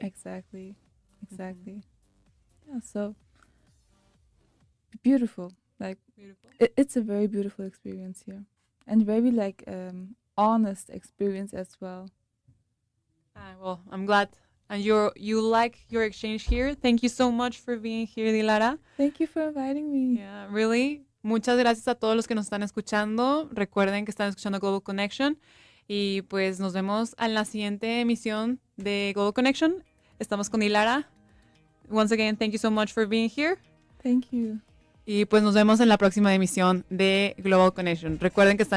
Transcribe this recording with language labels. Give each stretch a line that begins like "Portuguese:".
English: Exactly. Yeah, so beautiful. Like Beautiful. it's a very beautiful experience here. And very like honest experience as well. Well, I'm glad. And you like your exchange here. Thank you so much for being here, Dilara. Thank you for inviting me. Yeah, really.
Spanish: Muchas gracias a todos los que nos están escuchando. Recuerden que están escuchando Global Connection. Y pues nos vemos en la siguiente emisión de Global Connection. Estamos con Dilara.
English: Once again, thank you so much for being here. Thank you.
Spanish: Y pues nos vemos en la próxima emisión de Global Connection. Recuerden que están